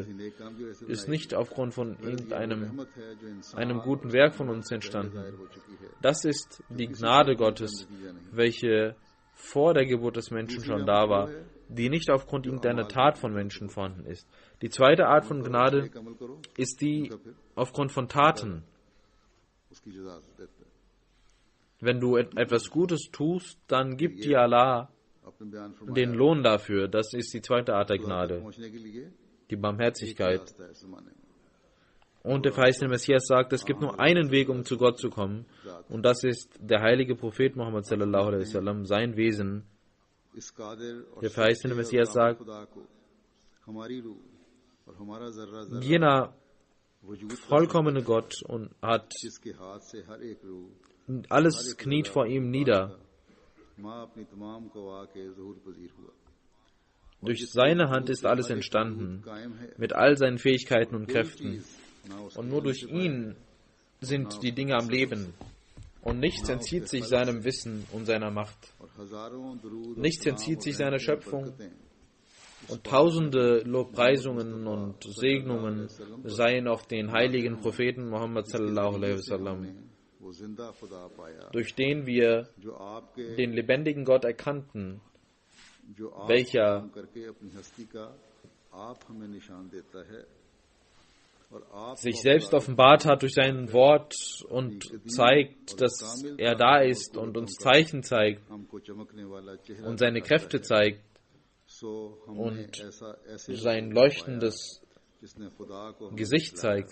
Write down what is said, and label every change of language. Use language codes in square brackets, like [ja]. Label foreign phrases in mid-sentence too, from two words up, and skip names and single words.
[ur] نیک کام جو ایسے [de] ist nicht aufgrund von irgendeinem [ur] رحمت ہے جو انسان [de] einem guten Werk von uns entstanden. [ur] ہو چکی ہے [de] Das ist die Gnade Gottes, welche vor der Geburt des Menschen schon da war, die nicht aufgrund irgendeiner Tat von Menschen vorhanden ist. Die zweite Art von Gnade [ur] ایک عمل کرو [de] ist die aufgrund von Taten. [ur] اس کی جزا دیتا ہے [de] Wenn du etwas Gutes tust, dann gibt dir Allah [ur] اپنے بیان فرمایا [de] den Lohn dafür. Das ist die zweite Art der Gnade, [ur] پہنچنے کے لیے [de] die Barmherzigkeit. [ur] راستہ ہے اس زمانے میں [de] Und der verheißene Messias sagt, es gibt nur einen Weg, um zu Gott zu kommen. Und das ist der heilige Prophet Muhammad [ar] صلى الله عليه وسلم, [de] sein Wesen. Der verheißene Messias sagt, jener vollkommene Gott und hat alles kniet vor ihm nieder. Durch seine Hand ist alles entstanden, mit all seinen Fähigkeiten und Kräften. Und nur durch ihn sind die Dinge am Leben. Und nichts entzieht sich seinem Wissen und seiner Macht. Nichts entzieht sich seiner Schöpfung. Und tausende Lobpreisungen und Segnungen seien auf den heiligen Propheten Muhammad [ar] صلى الله عليه وسلم, [de] durch den wir den lebendigen Gott erkannten, welcher sich selbst offenbart hat durch sein Wort und zeigt, dass er da ist und uns Zeichen zeigt und seine Kräfte zeigt und sein leuchtendes Gesicht zeigt.